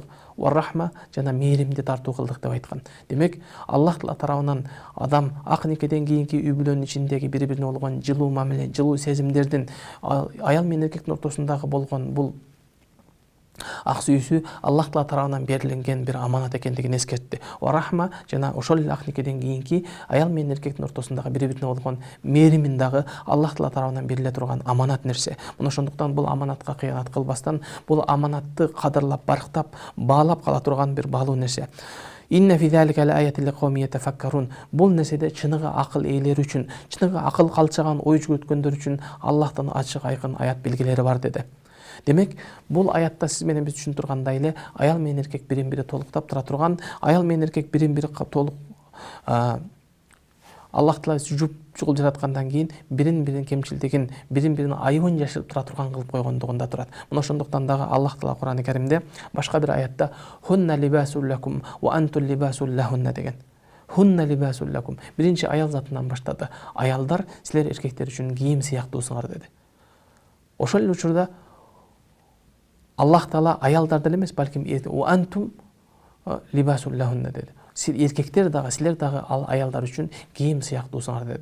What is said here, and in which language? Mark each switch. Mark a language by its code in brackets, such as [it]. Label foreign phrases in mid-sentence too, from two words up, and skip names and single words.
[ar] ورحمة [ky] жана мээримди тартуу кылдык деп айткан. Демек, Аллах Таала тарабынан адам ак никеден кийинки үй бүлөнүн ичиндеги бири-бирине болгон жылуу мамиле, жылуу сезимдердин аял менен эркектин ортосундагы болгон бул ак сүйүүсү Аллах Таала тарабынан берилген бир аманат экендигин эскертти. [ar] ورحمة [ky] жана ошол эле ак никеден кийинки аял менен эркектин ортосундагы бири-бирине болгон мээримин дагы Аллах Таала тарабынан бериле турган аманат нерсе. Мына ошондуктан бул аманатка кыянат кылбастан, бул аманатты кадырлап, барктап, баалап кала турган бир баалуу нерсе. [ar] إن في ذلك لآيات لقوم يتفكرون. [ky] Бул нерседе чыныгы акыл ээлери үчүн, чыныгы акыл калчаган ой жүгөткөндөр үчүн Аллахтын ачык айкын аят белгилери бар деди. Демек, бул аятта сиз менен биз түшүнүп тургандай эле аял менен эркек бирин-бири толуктап тура турган, аял менен эркек бирин-бири толук Аллах Таала жуп-жугул жараткандан кийин бирин-бирин кемчилдигин, бирин-бирин айыбын жашырып тура турган кылып койгондугунда турат. Мына ошондуктан дагы Аллах Таала Кур'ан-ы Каримде башка бир аятта [ar] هن لباس لكم وأنتم لباس لهن [ky] деген. [ar] هن لباس لكم. [ky] Биринчи аял затынан баштады. Аялдар силер эркектер үчүн кийим сыяктуусуңар деди. Ошол эле учурда Аллах Таала аялдарды эмес, балким [ar] أنتم لباس لهن [ky] деди. Эркектер дагы, силер дагы ал аялдар үчүн кийим сыяктуусуңар деди.